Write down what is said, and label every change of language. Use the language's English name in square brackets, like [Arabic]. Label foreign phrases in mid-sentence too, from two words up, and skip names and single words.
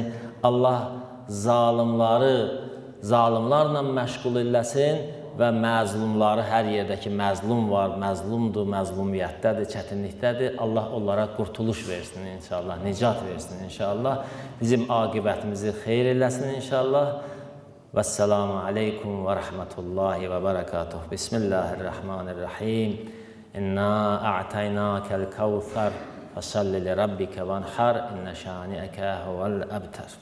[Azerbaijani] Allah zalimlarla məşğul eləsin və məzlumları, hər yerdəki məzlum var, məzlumdur, məzlumiyyətdədir, çətinlikdədir. Allah onlara qurtuluş versin inşallah, nicat versin inşallah. Bizim aqibətimizi xeyr eləsin inşallah. [Arabic] والسلام عليكم ورحمة الله وبركاته. Bismillahirrahmanirrahim. إِنَّا أَعْطَيْنَاكَ الْكَوْثَرَ فَصَلِّ لِرَبِّكَ وَانْحَرْ إِنَّ شَانِئَكَ هُوَ الْأَبْتَرُ.